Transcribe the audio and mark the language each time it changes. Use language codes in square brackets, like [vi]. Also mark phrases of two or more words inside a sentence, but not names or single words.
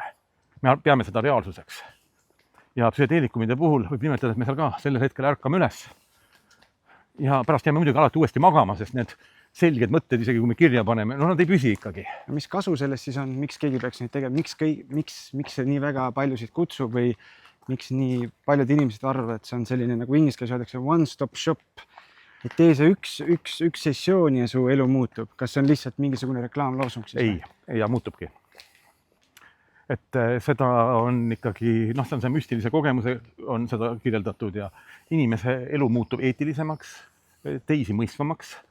[et] Me peame seda reaalsuseks. Ja psühhedeelikumide puhul võib nimetada, et me seal ka sellel hetkel ärkame üles. Ja pärast jääme muidugi alati uuesti magama, sest need selged mõtted, isegi kui me kirja paneme, nad ei püsi ikkagi. Mis kasu sellest siis on, miks keegi peaks neid tegema, miks see nii väga paljusid kutsub või miks nii paljud inimesed arvavad, et see on selline, nagu inglise keeles öeldakse, [en] one-stop shop, [et] et tee see üks sessioon ja su elu muutub. Kas see on lihtsalt mingisugune reklaamloosung? Ei, ja muutubki. Et seda on ikkagi, see on see müstilise kogemuse, on seda kirjeldatud ja inimese elu muutub eetilisemaks, teisi mõistvamaks.